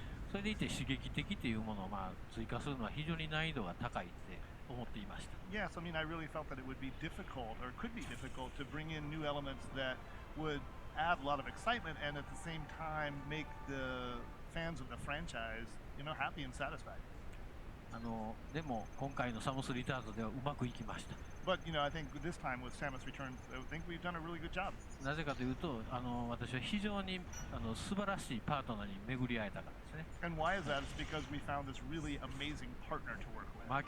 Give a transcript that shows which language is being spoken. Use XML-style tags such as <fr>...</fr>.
<ja>それでいて刺激的というものを追加するのは非常に難易度が高いって思っていました。</ja> <en>Yes, I mean, I really felt that it would be difficult, or could be difficult, to bring in new elements that would add a lot of excitement and at the same time make the fans of the franchise, happy and satisfied.</en> <ja>でも今回のサムスリターンズではうまくいきました。</ja> <en>But I think this time with Samus Returns, I think we've done a really good job.</en> <ja>なぜかというと、私は非常に素晴らしいパートナーに巡り会えたからですね。</ja> <en>And why is that? It's because we found this really amazing partner to work with.</en>